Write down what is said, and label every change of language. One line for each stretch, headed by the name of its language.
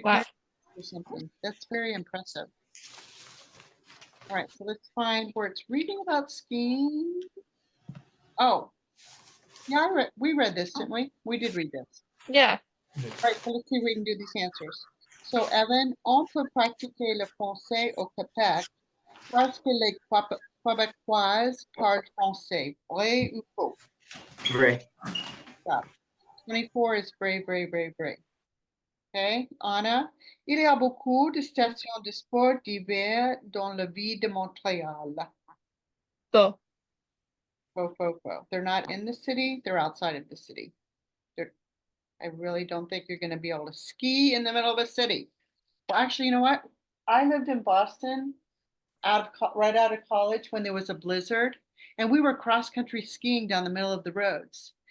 English: wow. paralyzed or something. That's very impressive. All right, so let's find where it's reading about skiing. Oh, yeah, we read this, didn't we? We did read this. Yeah. All right, so let's see if we can do these answers. So
French: Evan, on peut pratiquer le français au Québec parce que les Québécoises parlent français. Vrai ou faux? Vrai.
English: 24 is brave, brave, brave, brave. Okay, Anna.
French: Il y a beaucoup de stations de sport d'hiver dans la ville de Montréal.
English: Go.
French: Faux.
English: They're not in the city, they're outside of the city. I really don't think you're gonna be able to ski in the middle of a city. Well, actually, you know what? I lived in Boston right out of college when there was a blizzard, and we were cross-country skiing down the middle of the roads.